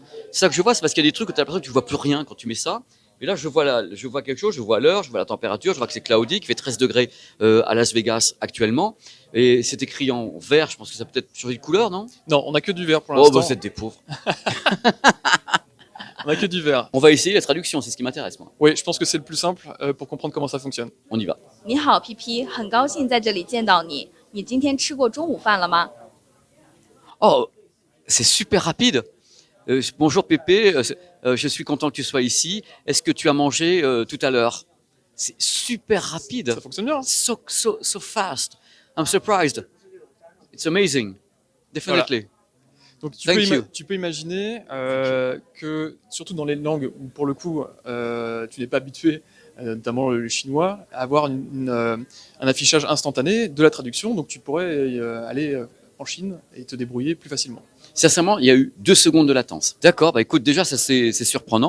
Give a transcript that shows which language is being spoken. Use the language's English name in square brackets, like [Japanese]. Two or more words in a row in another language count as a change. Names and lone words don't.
[French] C'est ça que je vois, c'est parce qu'il y a des trucs où tu as l'impression que tu vois plus rien quand tu mets ça. Mais là je vois quelque chose, je vois l'heure, je vois la température, je vois que c'est cloudy, qu'il fait 13 degrés à Las Vegas actuellement et c'est écrit en vert, je pense que ça peut être changé de couleur, non? Non, on n'a que du verre pour Oh l'instant. bah vous êtes des pauvres. On n'a que du verre. On va essayer la traduction, c'est ce qui m'intéresse moi. Oui, je pense que c'est le plus simple pour comprendre comment ça fonctionne. On y va. [Chinese] 你好，PP，很高兴在这里见到你。你今天吃过中午饭了吗？ [French] Oh, c'est super rapide. Bonjour Pépé, je suis content que tu sois ici. Est-ce que tu as mangé tout à l'heure? C'est super rapide. Ça fonctionne bien. Hein. [English] So fast. I'm surprised. It's amazing. Definitely. [French] Donc [English] Thank you. [French] tu peux imaginer que, surtout dans les langues où pour le coup tu n'es pas habitué, notamment le chinois, à avoir un affichage instantané de la traduction, donc tu pourrais aller en Chine et te débrouiller plus facilement. Sincèrement, il y a eu 2 secondes de latence. D'accord, bah écoute, déjà, ça c'est surprenant.